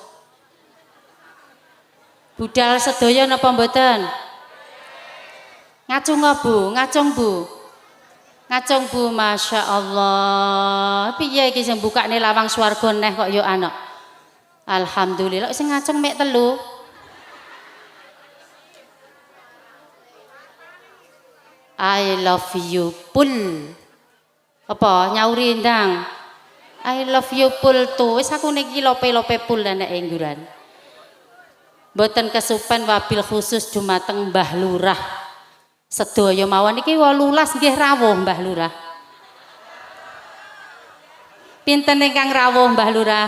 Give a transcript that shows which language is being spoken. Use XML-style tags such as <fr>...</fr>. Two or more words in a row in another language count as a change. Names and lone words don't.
<jv>Budal sedaya napa mboten? Ngacung Bu, ngacung Bu. Ngacung Bu,</jv> <ar>ما شاء الله.</ar> <jv>Piye iki sing bukane lawang swarga neh kok yo anak. Alhamdulillah sing ngacung mek 3.</jv> <en>I love you pul.</en> <jv>Apa nyauri ndang?</jv> <en>I love you pul tuh.</en> <jv>Wis aku niki lope-lope pul anak engguran. Mboten kesupen</jv> <ar>وبالخصوص</ar> <jv>dumateng Mbah Lurah. Sedaya mawon niki 18 nggih rawuh Mbah Lurah. Pinten ingkang rawuh Mbah Lurah?</jv>